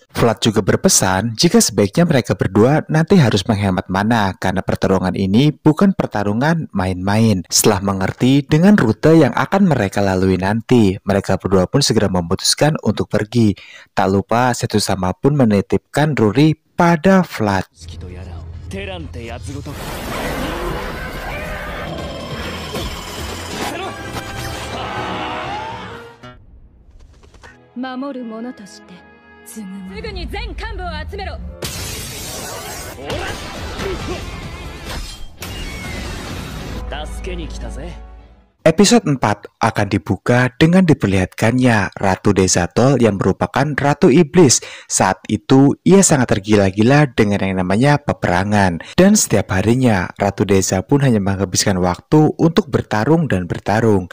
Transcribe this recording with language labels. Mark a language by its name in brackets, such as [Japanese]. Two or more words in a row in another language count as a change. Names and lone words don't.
[Indonesian] Vlad juga berpesan jika sebaiknya mereka berdua nanti harus menghemat mana karena pertarungan ini bukan pertarungan main-main. Setelah mengerti dengan rute yang akan mereka lalui nanti, mereka berdua pun segera memutuskan untuk pergi. Tak lupa Setsusama pun menitipkan Ruri pada Vlad. [Japanese] 守る者として継ぐもの。すぐに全幹部を集めろ。助けに来たぜ。 [Indonesian] Episode 4 akan dibuka dengan diperlihatkannya Ratu Desatol yang merupakan Ratu Iblis. Saat itu ia sangat tergila-gila dengan yang namanya peperangan. Dan setiap harinya Ratu Desa pun hanya menghabiskan waktu untuk bertarung dan bertarung.